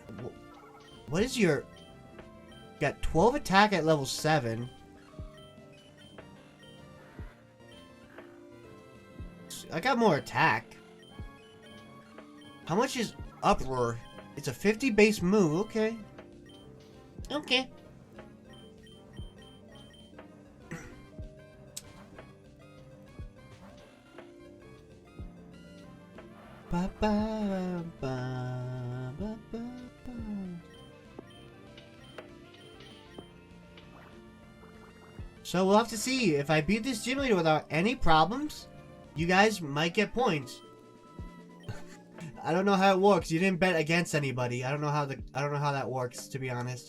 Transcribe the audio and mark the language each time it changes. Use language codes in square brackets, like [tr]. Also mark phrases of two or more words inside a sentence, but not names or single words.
[en] What is your... Got 12 attack at level 7. I got more attack. How much is Uproar? It's a 50 base move, okay. Okay. Ba, ba, ba, ba, ba, ba. So we'll have to see. If I beat this gym leader without any problems, you guys might get points. I don't know how it works. You didn't bet against anybody. I don't know how that works, to be honest.